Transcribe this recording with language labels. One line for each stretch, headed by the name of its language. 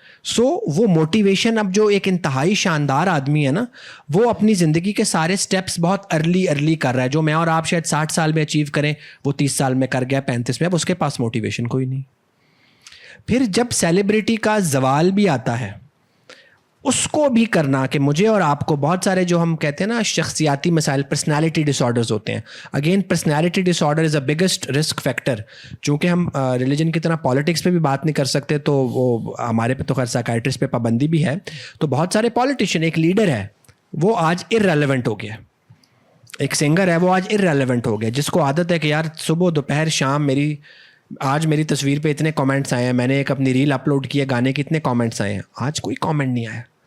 Urdu: سو وہ موٹیویشن اب جو ایک انتہائی شاندار آدمی ہے نا, وہ اپنی زندگی کے سارے سٹیپس بہت ارلی کر رہا ہے. جو میں اور آپ شاید 60 سال میں اچیو کریں وہ 30 سال میں کر گیا, 35 میں, اب اس کے پاس موٹیویشن کوئی نہیں. پھر جب سیلیبریٹی کا زوال بھی آتا ہے اس کو بھی کرنا کہ مجھے اور آپ کو بہت سارے جو ہم کہتے ہیں نا شخصیاتی مسائل, پرسنالٹی ڈس آرڈرز ہوتے ہیں.
English: Again personality disorder is a biggest risk factor.
Urdu: چونکہ ہم ریلیجن کی طرح پالیٹکس پہ بھی بات نہیں کر سکتے تو وہ ہمارے پہ تو خیر سائیکائٹرسٹ پہ پابندی بھی ہے. تو بہت سارے پالیٹیشین, ایک لیڈر ہے وہ آج ارریلیونٹ ہو گیا, ایک سنگر ہے وہ آج ارریلیونٹ ہو گیا, جس کو عادت ہے کہ یار صبح دوپہر شام آج میری تصویر پہ اتنے کامنٹس آئے ہیں, میں نے ایک اپنی ریل اپلوڈ کی ہے, گانے کے اتنے کامنٹس آئے ہیں, آج کوئی کامنٹ نہیں آیا.